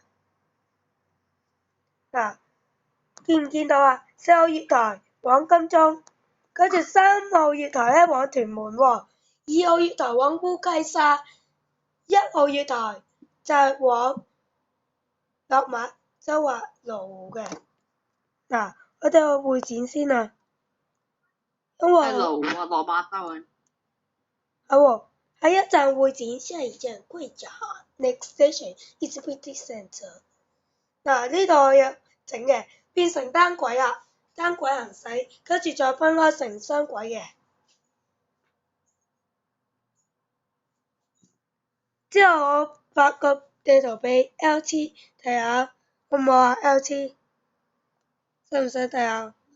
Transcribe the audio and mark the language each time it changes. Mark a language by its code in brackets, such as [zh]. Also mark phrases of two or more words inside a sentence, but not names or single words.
[yue] 嗱，見唔見到啊？4號月台往金鐘，跟住3號月台咧往屯門喎，2號月台往烏溪沙，1號月台就係往落馬洲滑路嘅。嗱，我哋去會展先啊，因為係路啊，落馬洲啊。係喎，喺一站會展，下一站貴站 ， [en] next station is City Centre。 [yue] 嗱，呢度有整嘅，變成單軌啊，單軌行駛，跟住再分開成雙軌嘅。之後我發個地圖俾 LT 睇下，好唔好啊 ？LT， 使唔使睇下？